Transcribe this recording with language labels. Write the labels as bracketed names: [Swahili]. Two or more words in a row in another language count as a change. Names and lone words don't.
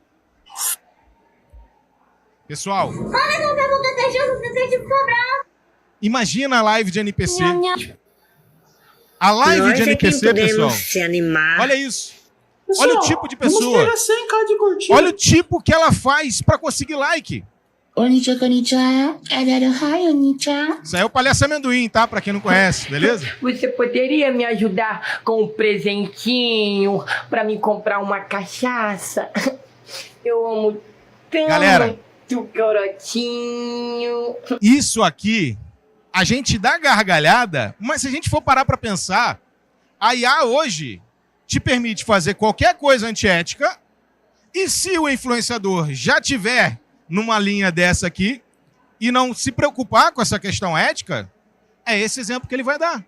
[Portuguese] Pessoal, Olha, não vai voltar até jogo, não acredito cobrar. imagina a live de NPC. A live de NPC, pessoal. Se animar. Olha isso. Olha o tipo de pessoa. Vamos pegar 100k de curtida. Olha o tipo que ela faz para conseguir like. [Japanese] こんにちは、こんにちは. Hi, konnichiwa. [Portuguese] Isso aí é o Palhaço Amendoim, tá? Pra quem não conhece, beleza? Você poderia me ajudar com um presentinho pra me comprar uma cachaça? Eu amo tanto Galera, garotinho. isso aqui, a gente dá gargalhada, mas se a gente for parar pra pensar, a IA hoje te permite fazer qualquer coisa antiética e se o influenciador já tiver numa linha dessa aqui, e não se preocupar com essa questão ética, é esse exemplo que ele vai dar.